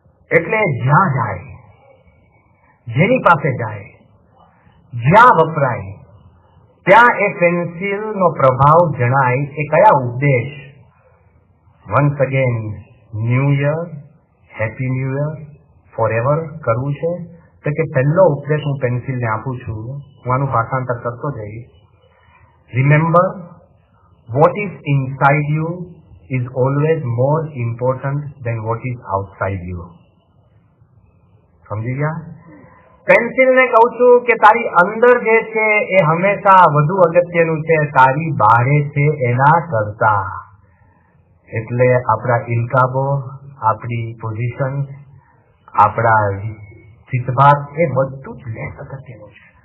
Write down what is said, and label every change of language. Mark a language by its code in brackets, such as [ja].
[gu] એટલે જ્યાં જાય, જેની પાસે જાય, જ્યાં વપરાય ત્યાં એ પેન્સિલનો પ્રભાવ જણાય. એ કયા ઉપદેશ? [en] once again new year, happy new year, forever [gu] કરવું છે. તો કે પહેલો ઉપદેશ હું પેન્સિલને આપું છું, હું આનું ભાષાંતર કરતો જઈશ. [en] Remember, what is inside you is always more important than what is outside you. [gu] સમજી ગયા? પેન્સિલને કહું છું કે તારી અંદર જે છે એ હંમેશા વધુ અગત્યનું છે તારી બહારે છે એના કરતા. એટલે આપણા ઇલકાબો, આપણી પોઝિશન, આપણા ચિતભાત એ બધું જ લેસ અગત્યનું છે.